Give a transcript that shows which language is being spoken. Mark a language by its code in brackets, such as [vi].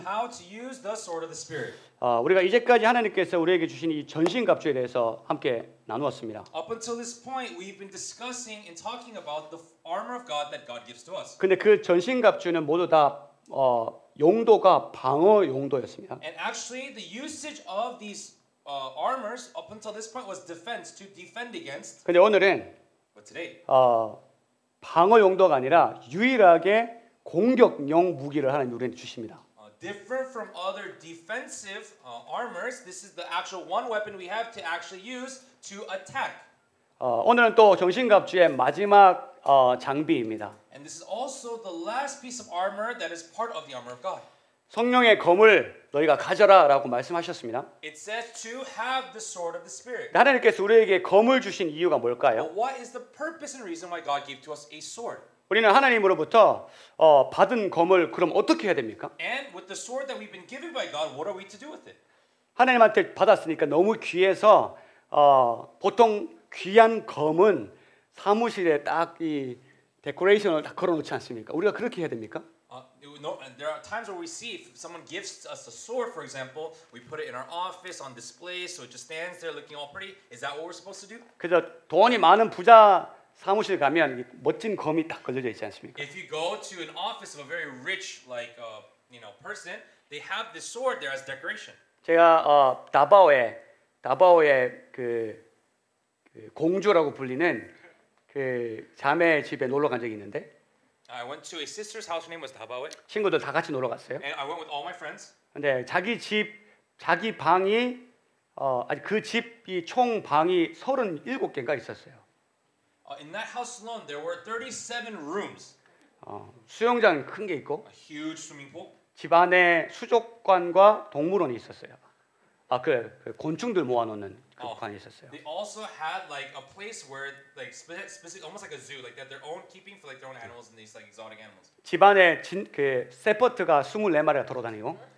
[en] How to use the sword of the Spirit. [ko] 우리가 이제까지 하나님께서 우리에게 주신 이 전신갑주에 대해서 함께 나누었습니다. [en] Up until this point, we've been discussing and talking about the armor of God that God gives to us. [ko] 근데 그 전신갑주는 모두 다 용도가 방어 용도였습니다. [en] And actually, the usage of these armors up until this point was defense, to defend against. [ko] 근데 오늘은 [en] But today, [ko] 방어 용도가 아니라 유일하게 공격용 무기를 하나님 우리에게 주십니다. [en] different from other defensive armors, this is the actual one weapon we have to actually use to attack. [ko] 오늘은 또 전신갑주의 마지막 장비입니다. [en] And this is also the last piece of armor that is part of the armor of God. [ko] 성령의 검을 너희가 가져라라고 말씀하셨습니다. [en] It says to have the sword of the Spirit. [ko] 하나님께서 우리에게 검을 주신 이유가 뭘까요? [en] But what is the purpose and reason why God gave to us a sword? [ko] 우리는 하나님으로부터 받은 검을 그럼 어떻게 해야 됩니까? [en] And with the sword that we've been given by God, what are we to do with it? [ko] 하나님한테 받았으니까 너무 귀해서 보통 귀한 검은 사무실에 딱 이 데코레이션을 다 걸어놓지 않습니까? 우리가 그렇게 해야 됩니까? [en] There are times where we see if someone gives us a sword, for example, we put it in our office on display, so it just stands there looking all pretty. Is that what we're supposed to do? [ko] 그래서 돈이 많은 부자 사무실 가면 멋진 검이 딱 걸려져 있지 않습니까? [en] If you go to an office of a very rich, person, they have this sword there as decoration. [ko] 제가 다바오의 그 공주라고 불리는 그 자매 집에 놀러 간 적이 있는데 [en] I went to a sister's house. Her name was Dabawe. [ko] 친구들 다 같이 놀러 갔어요. [en] And I went with all my friends. [ko] 근데 자기 방이 그 집이 총 방이 37개인가 있었어요. [en] In that house alone, there were 37 rooms. [ko] 수영장 큰 게 있고 [en] A huge swimming pool. [ko] 집 안에 수족관과 동물원이 있었어요. 그 곤충들 모아놓는 그 관이 있었어요. [en] They also had like a place where like specific, almost like a zoo, like that their own keeping for like their own animals and these like exotic animals. [ko] 집 안에 그 세퍼트가 24마리가 돌아다니고.